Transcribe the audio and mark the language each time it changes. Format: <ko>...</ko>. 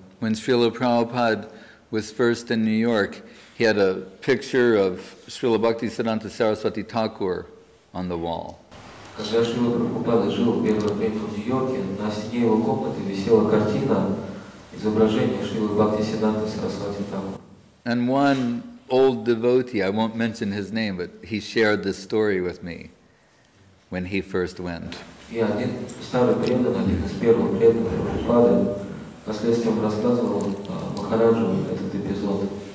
<en>When Srila Prabhupada was first in New York, he had a picture of Srila Bhaktisiddhanta Saraswati Thakur on the wall.</en> <ru>Когда Шрила Прабхупада жил первое время в Нью-Йорке, на стене его комнаты висела картина изображения Шрилы Бхактисиддханты Сарасвати Тхакур.</ru> <en>And one old devotee, I won't mention his name, but he shared this story with me when he first went.</en> <ru>И один старый преданный, один из первых преданных Прабхупады, впоследствии рассказывал Махараджу этот эпизод.</ru>